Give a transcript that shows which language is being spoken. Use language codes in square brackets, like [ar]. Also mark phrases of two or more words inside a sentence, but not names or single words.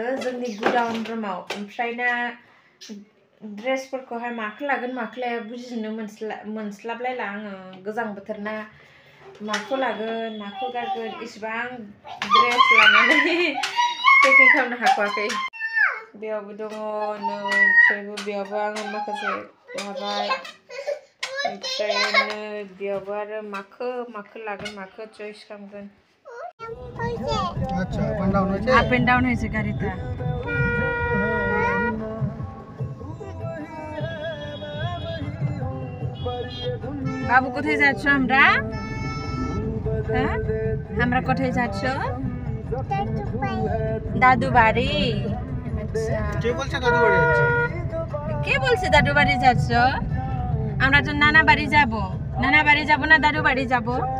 [brx] जोंनि गुडाउन रुमाव ओमफ्राय ना ड्रेसफोरखौहाय माखौ लागोन माखौ लाया बुजिनो मोनस्लाबलायला आङो गोजां बोथोर ना माखौ लागोन माखौ गारगोन इसिबां ड्रेस लानानै पेकिं खालामनो हाथ'वाखै बेयावबो दङ नै ओमफ्रायबो बेयावबो आङो माखासे लाबाय ओमफ्राय नै बेयावबो आरो माखौ लागोन माखौ चॉइस खालामगोन [bn] अच्छा [en] up and down [bn] হয়েছে গাড়িটা বাবু কোথায় যাচ্ছ আমরা হ্যাঁ আমরা কোথায় যাচ্ছ দাদু বাড়ি আচ্ছা কে বলছে দাদু বাড়ি যাচ্ছ কে বলছে দাদু বাড়ি যাচ্ছ আমরা তো নানা বাড়ি যাব না দাদু বাড়ি যাব